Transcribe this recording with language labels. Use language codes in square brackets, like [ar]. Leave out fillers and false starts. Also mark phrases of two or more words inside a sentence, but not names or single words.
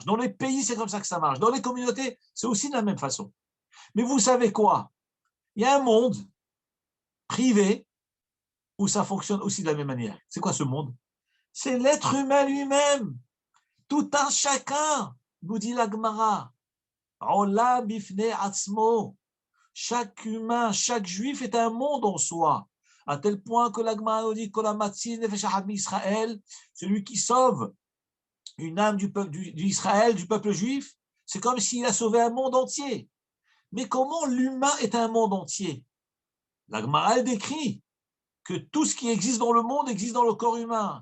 [fr] Dans les pays, c'est comme ça que ça marche. Dans les communautés, c'est aussi de la même façon. Mais vous savez quoi? Il y a un monde privé où ça fonctionne aussi de la même manière. C'est quoi ce monde? C'est l'être humain lui-même. Tout un chacun, nous dit la Gemara. [he] עולם בפני עצמו. [fr] Chaque humain, chaque juif est un monde en soi. À tel point que la Gemara nous dit que [he] המציל נפש אחד ישראל, [fr] celui qui sauve une âme du peuple d'Israël, du peuple juif, c'est comme s'il a sauvé un monde entier. Mais comment l'humain est un monde entier? La Gemara décrit que tout ce qui existe dans le monde existe dans le corps humain.